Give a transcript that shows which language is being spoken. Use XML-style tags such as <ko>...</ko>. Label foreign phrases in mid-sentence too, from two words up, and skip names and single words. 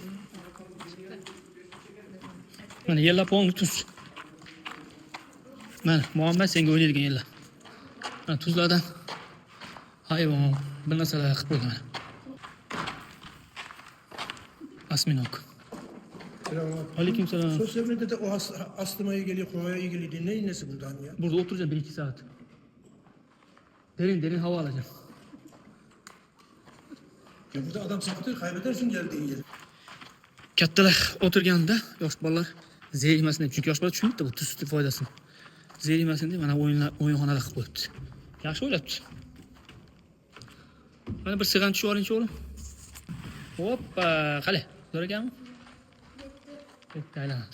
<uz>Mana yerlar polni tuz. Mana Muhammad senga o'ynaydigan yerlar. Mana tuzlardan hayvon bir narsalar qilib qo'ygan. Asminok.</uz> <tr>Aleyküm selam. Sosyal medyada o astımaya geliyor, kovaya geliyor. Neyin nesi bundan ya? Burada oturacağım 1-2 saat. Derin hava alacağım. Ya burada adam sapıtır, kaybedersin geldiğin yeri.</tr> <uz>Kattalar o'tirganda yosh bolalar zerimasin deb, chunki yosh bola tushunmaydi bu tuz foydasini. Zerimasin deb mana o'yinxonada qilib qo'yibdi. Yaxshi o'ylabdi. Mana bir sig'an tushib oling-chi o'g'lim. Hoppa, qale, zo'r ekanmi? Bitta aylanamiz.</uz>